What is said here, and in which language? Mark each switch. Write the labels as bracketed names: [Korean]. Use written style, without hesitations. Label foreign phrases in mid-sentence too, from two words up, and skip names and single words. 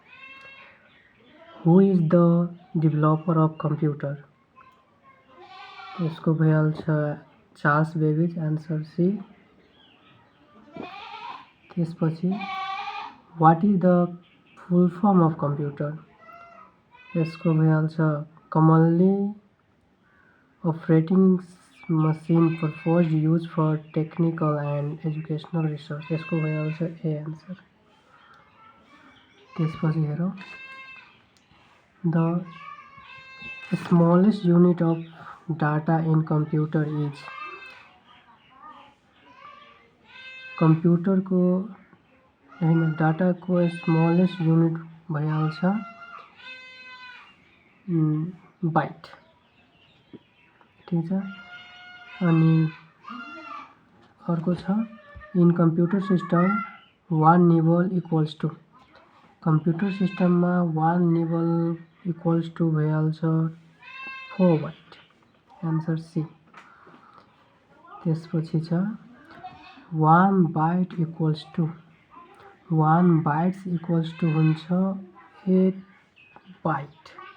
[English] who is the developer of computer? [Nepali] यसको भइहाल्छ चार्ल्स बेबेज, [English] answer C. त्यसपछि what is the full form of computer? [Nepali] यसको भइहाल्छ [English] commonly operating machine purpose use for technical and educational research. [Nepali] यसको भइहाल्छ ए आन्सर। त्यसपछि हेरौँ, [English] the smallest unit of data in computer is. [Nepali] कंप्यूटरको होइन, डाटाको [English] smallest unit [Nepali] भइहाल्छ बाइट। ठीक छ। अनि अर्को छ [English] in computer system one nibble equals to. [Nepali] कंप्यूटर सिस्टममा [English] one nibble equals to [Nepali] भइहाल्छ 4 बाइट, [English] answer C. [Nepali] त्यसपछि छ [English] one byte equals to, one bytes equals to [Nepali] हुन्छ 8 बाइट।